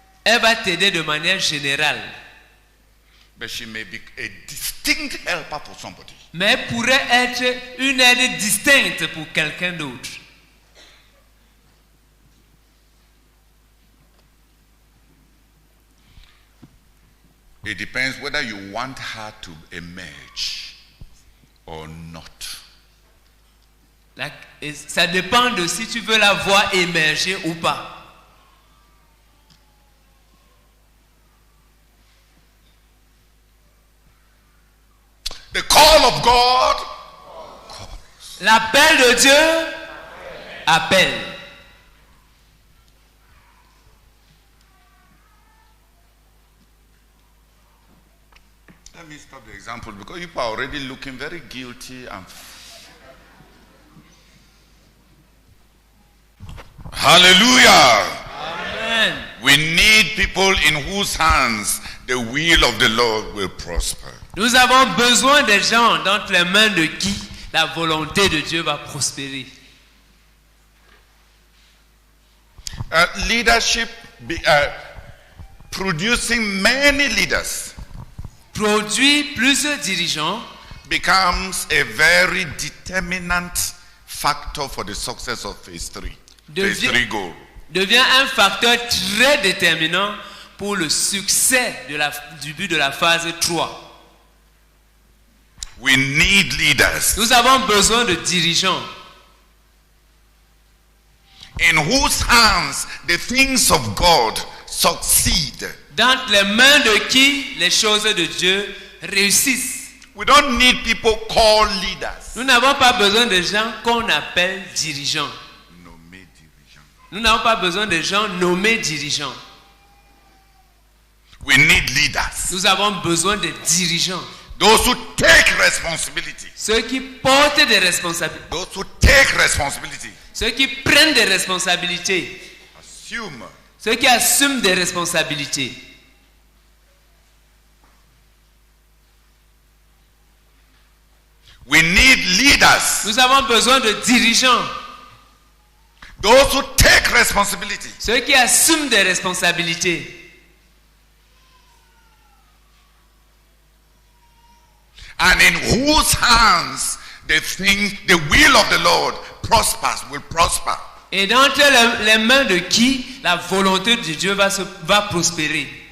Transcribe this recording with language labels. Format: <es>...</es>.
<fr>Elle va t'aider de manière générale.</fr> <en>But she may be a distinct helper for somebody.</en> <fr>Mais elle pourrait être une aide distincte pour quelqu'un d'autre.</fr> <en>It depends whether you want her to emerge or not.</en> <fr>Ça dépend de si tu veux la voir émerger ou pas.</fr> <en>The call of God calls.</en> <fr>L'appel de Dieu appelle.</fr> <en>Let me stop the example because people are already looking very guilty and hallelujah. Amen. We need people in whose hands the will of the Lord will prosper.</en> <fr>Nous avons besoin des gens dans les mains de qui la volonté de Dieu va prospérer.</fr> <en>Leadership, producing many leaders,</en> <fr>Produit plusieurs dirigeants</fr> <en>becomes a very determinant factor for the success of phase 3. Phase 3 goal.</en> <fr>devient un facteur très déterminant pour le succès du but de la phase 3.</fr> <en>We need leaders</en> <fr>Nous avons besoin de dirigeants</fr> <en>in whose hands the things of God succeed.</en> <fr>dans les mains de qui les choses de Dieu réussissent.</fr> <en>We don't need people called leaders.</en> <fr>Nous n'avons pas besoin de gens qu'on appelle dirigeants. Nommés dirigeants. Nous n'avons pas besoin de gens nommés dirigeants.</fr> <en>We need leaders.</en> <fr>Nous avons besoin de dirigeants.</fr> <en>Those who take responsibility.</en> <fr>Ceux qui portent des responsabilités.</fr> <en>Those who take responsibility.</en> <fr>Ceux qui prennent des responsabilités.</fr> <en>Assume.</en> <fr>Ceux qui assument des responsabilités.</fr> <en>We need leaders.</en> <fr>Nous avons besoin de dirigeants.</fr> <en>Those who take responsibility.</en> <fr>Ceux qui assument des responsabilités.</fr> <en>And in whose hands the will of the Lord prospers, will prosper.</en> <fr>Et d'entre les mains de qui la volonté de Dieu va prospérer.</fr>